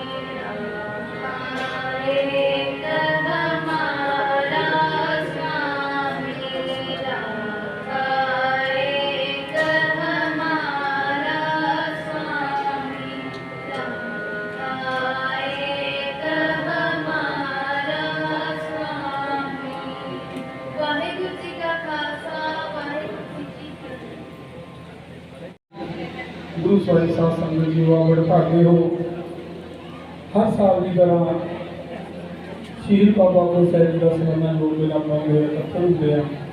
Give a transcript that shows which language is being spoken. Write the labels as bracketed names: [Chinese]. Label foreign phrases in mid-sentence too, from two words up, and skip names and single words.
[Punjabi] ਰਾਖਾ ਏਕ ਹਮਾਰਾ ਸੁਆਮੀ ਰਾਖਾ ਏਕ ਹਮਾਰਾ ਸੁਆਮੀ ਰਾਖਾ ਏਕ ਹਮਾਰਾ ਸੁਆਮੀ ਵਾਹਿਗੁਰੂ ਜੀ ਕਾ ਖ਼ਾਲਸਾ ਵਾਹਿਗੁਰੂ ਜੀ ਕੀ ਫ਼ਤਹਿ। गुरु ਸਾਹਿਬ ਸਾਧ ਸੰਗਤ ਜੀ ਬੜੇ ਭਾਗੇ ਹੋ। ਹਰ ਸਾਲ ਦੀ ਤਰ੍ਹਾਂ ਸ਼ਹੀਦ ਬਾਬਾ ਗੁਰੂ ਸਾਹਿਬ ਦਾ ਸਨਮਾਨ ਲੋਕ ਮੇਲਾ ਪਾਉਂਦੇ ਇਕੱਠੇ ਹੁੰਦੇ ਆ।